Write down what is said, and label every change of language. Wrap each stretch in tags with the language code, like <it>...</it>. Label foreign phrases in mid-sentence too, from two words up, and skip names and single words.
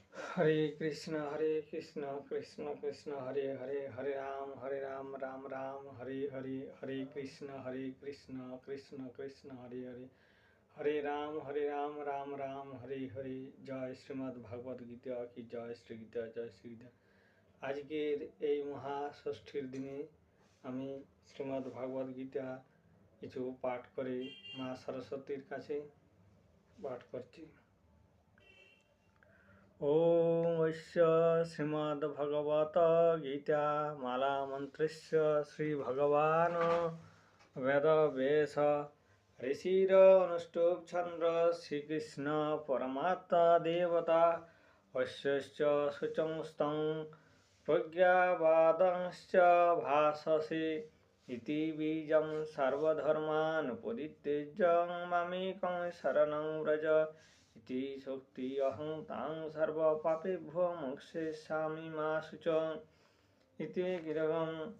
<sa>हरे कृष्ण कृष्ण कृष्ण हरे हरे, हरे राम राम राम हरे हरे, हरे कृष्ण कृष्ण कृष्ण हरे हरे, हरे राम राम राम हरे हरे।</sa> <hi>जय श्रीमद् भागवत गीता की जय, श्री गीता जय श्री गीता।</hi> <bn>আজকের এই মহাষষ্ঠীর দিনে আমি শ্রীমদ্ ভাগবত গীতা কিছু পাঠ করে মা সরস্বতীর কাছে পাঠ করছি।</bn> <sa>ओम अस्य श्रीमद्भगवत गीता माला मंत्रस्य श्री भगवान वेदव्यास ऋषिर अनुष्टुप चंद्र श्रीकृष्ण परमात्मा देवता अस्य सुचंस्तं प्रज्ञावादंश्च भाषसे इति बीजं सर्वधर्मान् परित्यज्य मामेकं शरणं व्रज इति शक्ति अहं तां सर्वपापेभ्यो मोक्षयिष्यामि मा शुच इति गिरवम्।</sa>